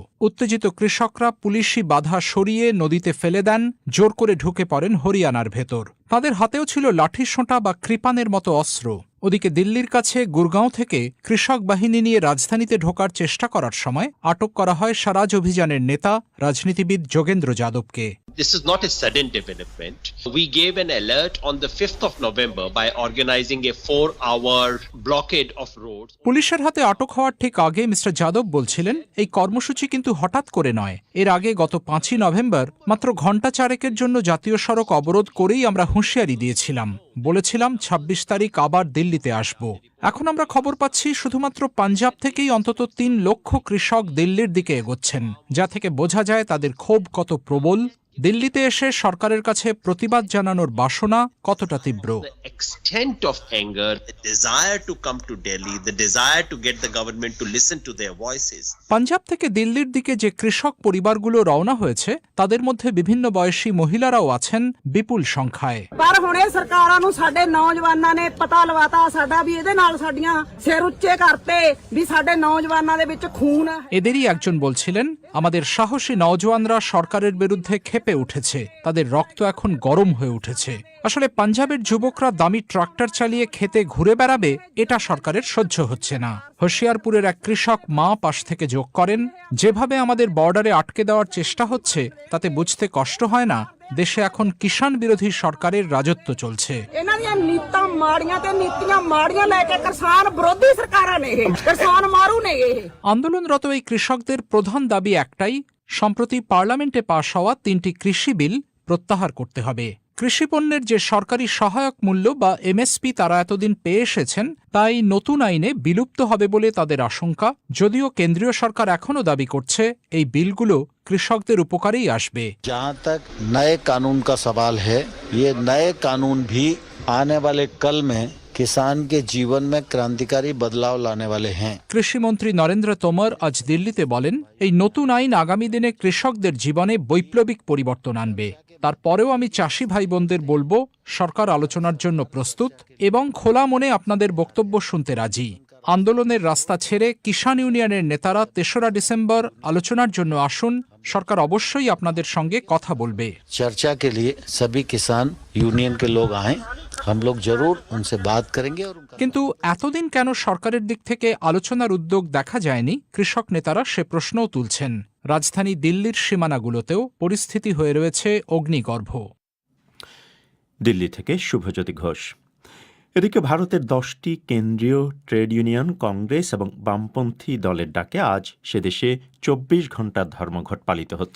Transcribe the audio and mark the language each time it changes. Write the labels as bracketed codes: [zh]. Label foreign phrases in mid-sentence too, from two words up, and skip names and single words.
[bn] উত্তেজিত কৃষকরা পুলিশি বাধা সরিয়ে নদীতে ফেলে দেন, জোর করে ঢুকে পড়েন হরিয়ানার ভেতর। তাদের হাতেও ছিল লাঠি সোঁটা বা কৃপানের মতো অস্ত্র। ওদিকে দিল্লির কাছে গুরগাঁও থেকে কৃষক বাহিনী নিয়ে রাজধানীতে ঢোকার চেষ্টা করার সময় আটক করা হয় স্বরাজ অভিযানের নেতা রাজনীতিবিদ যোগেন্দ্র যাদবকে। [en] This is not a sudden development. We gave an alert on the 5th of November by organizing a 4-hour blockade of roads. [bn] পুলিশের হাতে আটক হওয়ার ঠিক আগে মিস্টার যাদব বলছিলেন এই কর্মসূচি কিন্তু হঠাৎ করে নয়। এর আগে গত 5ই নভেম্বর মাত্র ঘণ্টা 4 জন্য জাতীয় সড়ক অবরোধ করেই আমরা হুঁশিয়ারি দিয়েছিলাম, বলেছিলাম 26 তারিখ আবার দিল্লিতে আসব। এখন আমরা খবর পাচ্ছি শুধুমাত্র পাঞ্জাব থেকেই অন্তত 3 লক্ষ কৃষক দিল্লির দিকে এগোচ্ছেন, যা থেকে বোঝা যায় তাদের ক্ষোভ কত প্রবল, দিল্লিতে এসে সরকারের কাছে প্রতিবাদ জানানোর বাসনা কতটা তীব্র। [en] The extent of anger, the desire to come to Delhi, the desire to get the government to listen to their voices. [bn] পাঞ্জাব থেকে দিল্লির দিকে যে কৃষক পরিবারগুলো রওনা হয়েছে তাদের মধ্যে বিভিন্ন বয়সী মহিলারাও আছেন বিপুল সংখ্যায়। [pa] ਪਰ ਹੁਣੇ ਸਰਕਾਰਾਂ ਨੂੰ ਸਾਡੇ ਨੌਜਵਾਨਾਂ ਨੇ ਪਤਾ ਲਵਾਤਾ ਸਾਡਾ ਵੀ ਇਹਦੇ ਨਾਲ ਸਾਡੀਆਂ ਸਿਰ ਉੱਚੇ ਕਰਤੇ ਵੀ ਸਾਡੇ ਨੌਜਵਾਨਾਂ ਦੇ ਵਿੱਚ ਖੂਨ ਹੈ। [bn] এদেরই একজন বলছিলেন, আমাদের সাহসী নওজওয়ানরা সরকারের বিরুদ্ধে ক্ষেপে উঠেছে, তাদের রক্ত এখন গরম হয়ে উঠেছে। আসলে পাঞ্জাবের যুবকরা দামি ট্রাক্টর চালিয়ে খেতে ঘুরে বেড়াবে, এটা সরকারের সহ্য হচ্ছে না। হোশিয়ারপুরের এক কৃষক মা পাশ থেকে যোগ করেন, যেভাবে আমাদের বর্ডারে আটকে দেওয়ার চেষ্টা হচ্ছে তাতে বুঝতে কষ্ট হয় না দেশে এখন কিষাণ বিরোধী সরকারের রাজত্ব চলছে। [pa] ਇਹਨਾਂ ਦੀਆਂ ਨੀਤਾਂ ਮਾੜੀਆਂ ਤੇ ਨੀਤੀਆਂ ਮਾੜੀਆਂ ਲੈ ਕੇ ਕਿਸਾਨ ਵਿਰੋਧੀ ਸਰਕਾਰਾਂ ਨੇ ਇਹ ਕਿਸਾਨ ਮਾਰੂ ਨੇ ਇਹ। [bn] আন্দোলনরত এই কৃষকদের প্রধান দাবি একটাই, সম্প্রতি পার্লামেন্টে পাশ হওয়া 3টি কৃষি বিল প্রত্যাহার করতে হবে। কৃষিপণ্যের যে সরকারি সহায়ক মূল্য বা এমএসপি তারা এতদিন পেয়ে এসেছেন তাই নতুন আইনে বিলুপ্ত হবে বলে তাদের আশঙ্কা, যদিও কেন্দ্রীয় সরকার এখনও দাবি করছে এই বিলগুলো কৃষকদের উপকারেই আসবে। [hi] जहाँ तक नए कानून का सवाल है, ये नए कानून भी आने वाले कल में किसान के जीवन में क्रांतिकारी बदलाव लाने वाले हैं। [bn] কৃষিমন্ত্রী নরেন্দ্র তোমর আজ দিল্লিতে বলেন, এই নতুন আইন আগামী দিনে কৃষকদের জীবনে বৈপ্লবিক পরিবর্তন আনবে। তারপরেও আমি চাষি ভাই বোনদের বলবো, সরকার আলোচনার জন্য প্রস্তুত এবং খোলা মনে আপনাদের বক্তব্য শুনতে রাজি। আন্দোলনের রাস্তা ছেড়ে কিষাণ ইউনিয়নের নেতারা ৩রা ডিসেম্বর আলোচনার জন্য আসুন, সরকার অবশ্যই আপনাদের সঙ্গে কথা বলবে। [hi] चर्चा के लिए सभी किसान यूनियन के लोग आए, हम लोग जरूर उनसे बात करेंगे। और [bn] কিন্তু এতদিন কেন সরকারের দিক থেকে আলোচনার উদ্যোগ দেখা যায়নি, কৃষক নেতারা সে প্রশ্নও তুলছেন। রাজধানী দিল্লির সীমানাগুলোতেও পরিস্থিতি হয়ে রয়েছে অগ্নিগর্ভ। দিল্লি থেকে শুভজ্যোতি ঘোষ। এদিকে ভারতের 10টি কেন্দ্রীয় ট্রেড ইউনিয়ন, কংগ্রেস এবং বামপন্থী দলের ডাকে আজ সে দেশে 24 ঘণ্টার ধর্মঘট পালিত হচ্ছে।